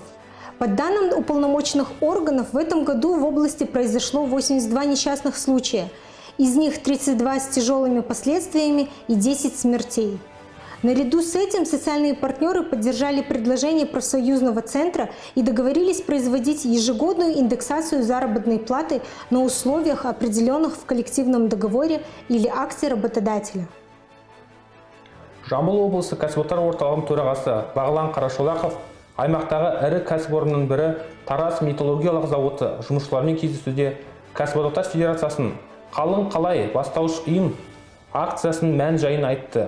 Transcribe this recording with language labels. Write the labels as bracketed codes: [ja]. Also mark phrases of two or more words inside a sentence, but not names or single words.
[ru] По данным уполномоченных органов, в этом году в области произошло 82 несчастных случая, из них 32 с тяжелыми последствиями и 10 смертей. Наряду с этим социальные партнеры поддержали предложение профсоюзного центра и договорились производить ежегодную индексацию заработной платы на условиях, определенных в коллективном договоре или акте работодателя. [kk] Жамбыл облысы кәсіподақтар орталығының төрағасы Бағлан Қарашолақов аймақтағы ірі кәсіпорынның бірі Тараз металлургиялық зауыты жұмысшылармен кездесуде Кәсіподақтар Федерациясының қалың қалай бастауыш ұйым акциясының мән жайын айтты.